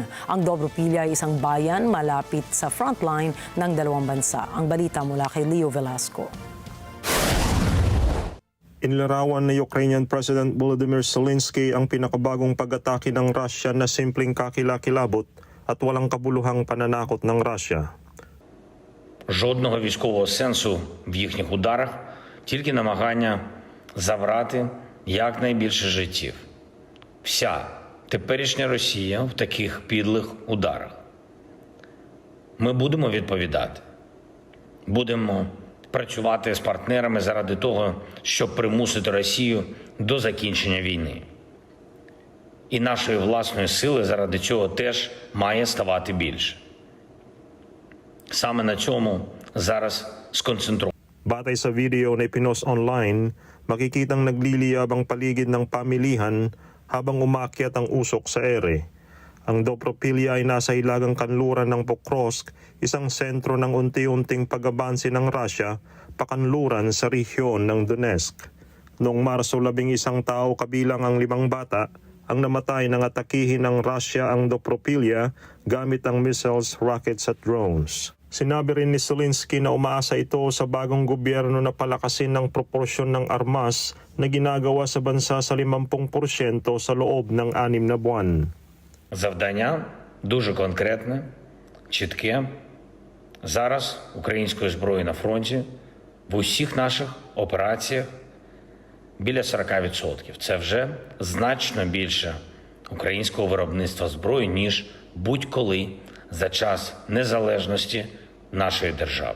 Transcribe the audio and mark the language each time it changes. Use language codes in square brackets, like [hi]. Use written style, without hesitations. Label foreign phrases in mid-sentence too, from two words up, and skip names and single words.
[tl] Ang Dobropilya ay isang bayan malapit sa frontline ng dalawang bansa. Ang balita mula kay Leo Velasco. Inilarawan ni [en] Ukrainian President [tl] Volodymyr Zelensky ang pinakabagong pag-atake ng Russia na simpleng kakilakilabot at walang kabuluhang pananakot ng Russia. [uk] Жодного військового сенсу в їхніх ударах, тільки намагання забрати якнайбільше життів. Вся теперішня Росія в таких підлих ударах. Ми будемо відповідати. Будемо працювати з партнерами заради того, щоб примусити Росію до закінчення війни. І нашої власної сили заради цього теж має ставати більше. Same na цьому зараз сконцентруємо. [tl] Batay sa video na ipinost online, makikitang nagliliyab ang paligid ng pamilihan habang umaakyat ang usok sa ere. Ang Dobropilya ay nasa hilagang kanluran ng Pokrovsk, isang sentro ng unti-unting pag-abansi ng Russia, pakanluran sa rehiyon ng Donetsk. Noong Marso, 11 tao kabilang ang 5 bata ang namatay nang atakihin ng Russia ang Dobropilya gamit ang missiles, rockets at drones. Sinabi rin ni Zelensky na umaasa ito sa bagong gobyerno na palakasin ng proporsyon ng armas na ginagawa sa bansa sa 50% sa loob ng 6 na buwan. [uk] Завдання дуже конкретне, чітке. Зараз української зброї на фронті в усіх наших операціях біля 40%. Це вже значно більше українського виробництва зброї, ніж будь-коли за час незалежності нашої держави.